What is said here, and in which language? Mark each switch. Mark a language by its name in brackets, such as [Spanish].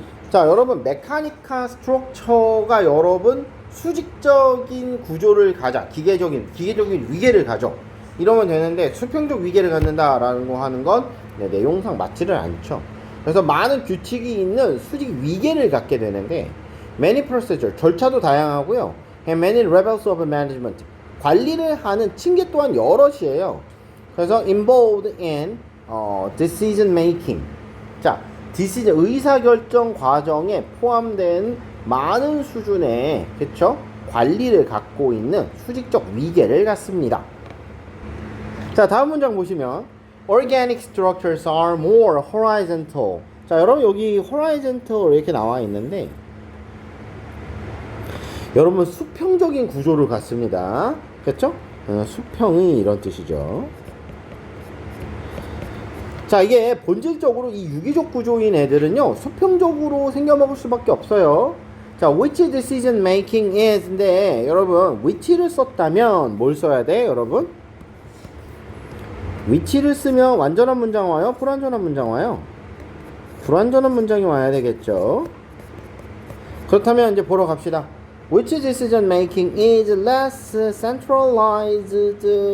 [Korean] 자, 여러분 메카니컬 스트럭처가 여러분 수직적인 구조를 가자, 기계적인 위계를 가져, 이러면 되는데, 수평적 위계를 갖는다라는 거 하는 건 내용상 맞지를 않죠. 그래서 많은 규칙이 있는 수직 위계를 갖게 되는데, [English] many procedure, [Korean] 절차도 다양하고요, [English] and many levels of management, [Korean] 관리를 하는 층계 또한 여럿이에요. 그래서 [English] involved in decision making. [Korean] 자, decision, 의사결정 과정에 포함된 많은 수준의, 그쵸? 관리를 갖고 있는 수직적 위계를 갖습니다. [English] 자, [Korean] 다음 문장 보시면 [English] organic structures are more horizontal. [Korean] 자, 여러분 여기 horizontal 이렇게 나와 있는데, 여러분 수평적인 구조를 갖습니다. 그쵸? 수평이 이런 뜻이죠. 자, 이게 본질적으로 이 유기적 구조인 애들은요, 수평적으로 생겨먹을 수밖에 없어요. 자, [English] which decision making is [Korean] 인데, 여러분 which를 썼다면 뭘 써야 돼, 여러분? which를 쓰면 완전한 문장 와요? 불완전한 문장 와요? 불완전한 문장이 와야 되겠죠. 그렇다면 이제 보러 갑시다. [English] Which decision making is less centralized?